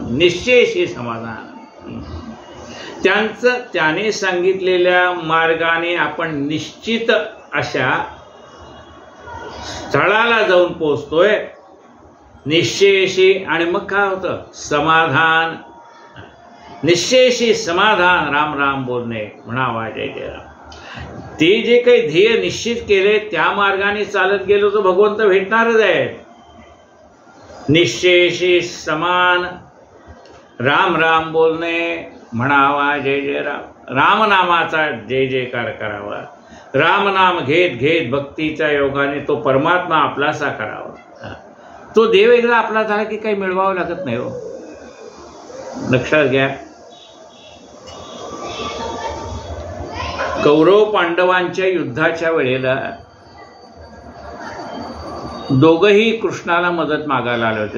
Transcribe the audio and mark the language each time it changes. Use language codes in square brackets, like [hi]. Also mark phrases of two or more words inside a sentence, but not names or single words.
[mr] निश्चयशी समाधान, त्याने सांगितलेल्या मार्गाने आपण निश्चित अशा स्थळाला जाऊन पोहोचतोय निश्चयशी. आणि मग काय होतं, समाधान. निश्चयशी समाधान राम राम बोलणे म्हणावा जय जय राम. ते जे काही ध्येय निश्चित केले त्या मार्गाने चालत गेलो तर भगवंत भेटणारच आहे. निश्चयशी समान राम राम बोलणे म्हणावा जय जय राम. रामनामाचा जय जयकार करावा. रामनाम घेत घेत भक्तीच्या योगाने तो परमात्मा आपलासा करावा. तो देव एकदा आपला झाला की काही मिळवावं लागत नाही हो, लक्षात घ्या. कौरव पांडवांच्या युद्धाच्या वेळेला दोघंही कृष्णाला मदत मागायला आले होते.